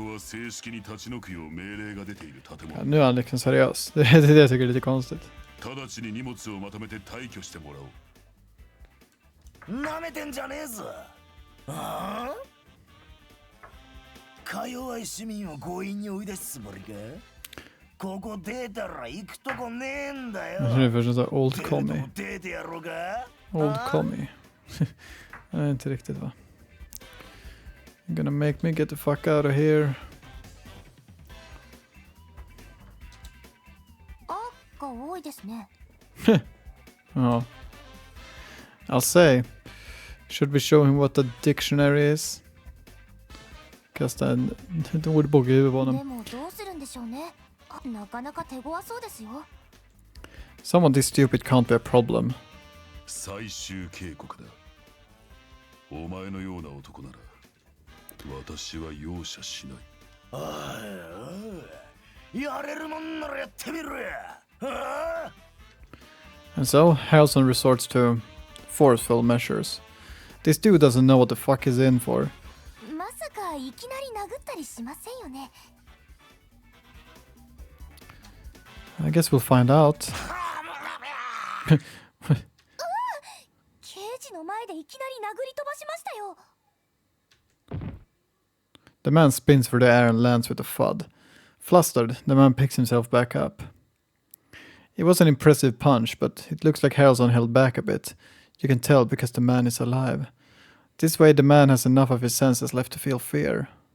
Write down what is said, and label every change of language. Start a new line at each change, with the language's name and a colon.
Swedish: Ja, nu är han liksom seriös. Det är det jag tycker är lite konstigt.
Japanese: 直ちに荷物をまとめて退去してもらおう。なめてんじゃねえぞ。ああ？か弱い市民を強引に追い出すつもりか？ここ出たら行くとこねえんだよ。
Swedish: Det är först så
English: old commie.
Japanese: 出てやろうか？
English: Old commie.
Swedish: Nej, inte riktigt va.
English: You're gonna make me get the fuck out of here.
Japanese: が多いですね。
English: Ja. I'll say. Should we show him what the dictionary is?
Swedish: Kasta en ordbok i huvudet på honom.
Japanese: でもどうするんでしょうね。なかなか手強そうですよ。
English: Someone this stupid can't be a problem.
Japanese: 最終警告だ。お前のような男なら私は容赦しない。おいおい、やれるもんならやってみろや。
English: And so, Harrelson resorts to forceful measures. This dude doesn't know what the fuck he's in for.
Japanese: まさかいきなり殴ったりしませんよね。
English: I guess we'll find out.
Japanese: 刑事の前でいきなり殴り飛ばしましたよ。
English: The man spins through the air and lands with a thud. Flustered, the man picks himself back up. It was an impressive punch, but it looks like Harrelson held back a bit. You can tell because the man is alive. This way the man has enough of his senses left to feel fear.